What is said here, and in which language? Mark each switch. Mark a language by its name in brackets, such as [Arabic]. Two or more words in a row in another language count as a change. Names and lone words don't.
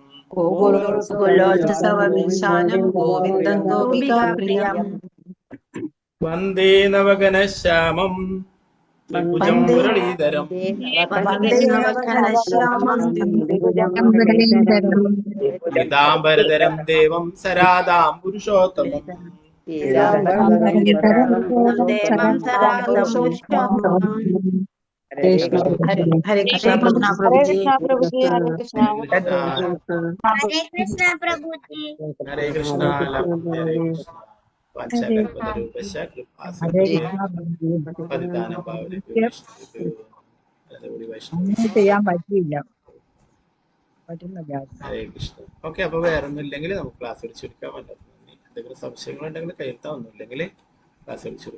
[Sanskrit] ഗോകുലോത്സവമീശാനം ഗോവിന്ദം ഗോപികാപ്രിയം വന്ദേ നവഘനശ്യാമം ത്രിഭുജം മുരളീധരം പീതാംബരധരം ദേവം സരാധാം പുരുഷോത്തമം [Hindi] हरे कृष्ण प्रभु जी, हरे कृष्ण प्रभु जी। [Sanskrit] ഹരേ കൃഷ്ണ ഹരേ കൃഷ്ണ പഞ്ചകൽപതരൂപശ്ച കൃപാസിന്ധുഭ്യ പതിതാനം പാവനേഭ്യോ വൈഷ്ണവേഭ്യോ [Malayalam] ചെയ്യാൻ പറ്റിയില്ല. ഹരേ കൃഷ്ണ. ഓക്കെ, അപ്പൊ വേറെ ഒന്നും ഇല്ലെങ്കിൽ നമുക്ക് ക്ലാസ് ചുരുക്കാം. എന്തെങ്കിലും സംശയങ്ങളുണ്ടെങ്കിൽ കയ്യെത്താം, ഒന്നുമില്ലെങ്കിൽ ക്ലാസ് ചുരുക്കാം.